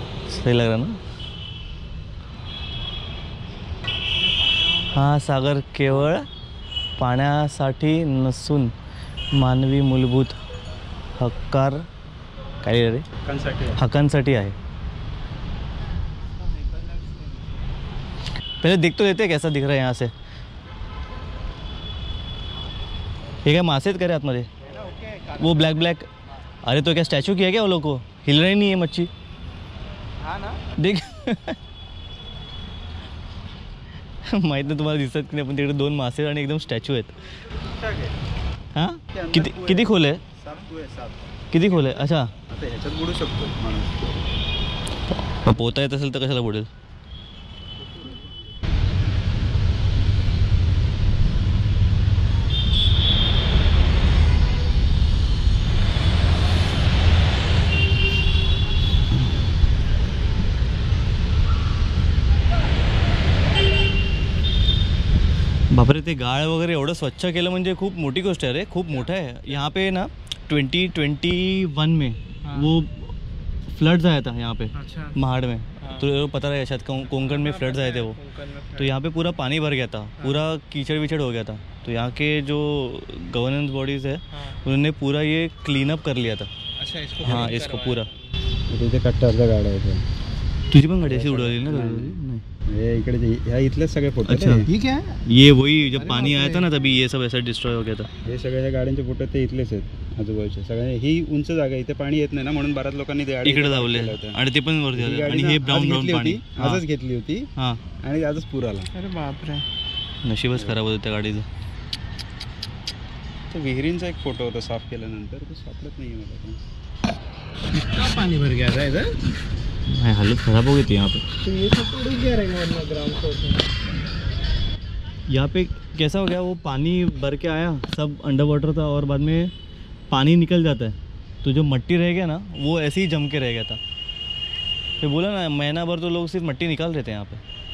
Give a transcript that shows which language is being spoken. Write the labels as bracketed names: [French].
[Hindi] सही लग रहा ना. [Marathi] हा सागर केवळ पाण्यासाठी नसून मानवी मूलभूत काय रे हक्कांसाठी आहे. [Hindi] पहले देख तो लेते हैं कैसा दिख रहा है यहाँ से. [Marathi] हे काय मासे आहेत का रे आतमध्ये? [Hindi] वो ब्लॅक ब्लॅक. अरे तो क्या स्टॅच्यू किया क्या वो लोग को? हिल रही नहीं है मच्छी. हां ना, देख. [Marathi] माहीत नाही तुम्हाला दिसत की नाही, पण तिकडे 2 मासे आणि एकदम स्टॅच्यू आहेत. हां, किती खोल आहे? 7. किती खोल आहे? अच्छा, आता ह्याच्यात बुडू शकतो माणूस. पोहता येत असेल तर कशाला बुडेल? बापरे, ते गाळ वगैरे एवढं स्वच्छ केलं म्हणजे खूप मोठी गोष्ट आहे रे. खूप मोठं आहे. [Hindi] यहाँ पे ना 2021 में वो फ्लड्स आया था यहाँ पे. अच्छा. महाड़ में. तो पता रहे शायद कोंकण में फ्लड्स आए थे वो. तो यहाँ पे पूरा पानी भर गया था, पूरा कीचड़ विचड़ हो गया था. तो यहाँ के जो गवर्नेंस बॉडीज़ है उन्होंने पूरा ये क्लीन अप कर लिया था. अच्छा, इसको. हाँ, इसको पूरा. [Marathi] तिथे कट्ट्यावरच्या गाड्या आहेत. तुझी पण गाडी अशी उडवली ना? नाही. हे इकडे ह्या इथलेच सगळे फोटो. [Hindi] अच्छा. [Marathi] ठीक आहे. [Hindi] ये वही जब पानी आया था ना तभी ये सब ऐसा डिस्ट्रॉय हो गया था. [Marathi] हे सगळे ह्या गाड्यांचे फोटो ते इथलेच आहेत आजूबाजूचे सगळे. ही उंच जागा, इथे पाणी येत नाही ना, म्हणून बऱ्याच लोकांनी ते इकडे लावले आणि ते पण वरती आलं. आणि हे ब्राऊन ब्राऊन पाणी आजच घेतली होती. हां, आणि आजच पूर आला. अरे बापरे, नशीबच खराब होतं त्या गाडीचं. तर विहिरींचा एक फोटो होता साफ केल्यानंतर, तो सापडत नाही मला पण. [Hindi] पानी भर गया था इधर. भाई हालत ख़राब हो गई थी यहाँ पे. तो ये सब तो डूब गया रहेगा वरना ग्राउंड फ्लोर में. यहाँ पे कैसा हो गया, वो पानी भर के आया, सब अंडर वाटर था और बाद में पानी निकल जाता है तो जो मट्टी रह गया ना वो ऐसे ही जम के रह गया था. तो बोला ना, महीना भर तो लोग सिर्फ मट्टी निकाल रहे थे यहाँ पे.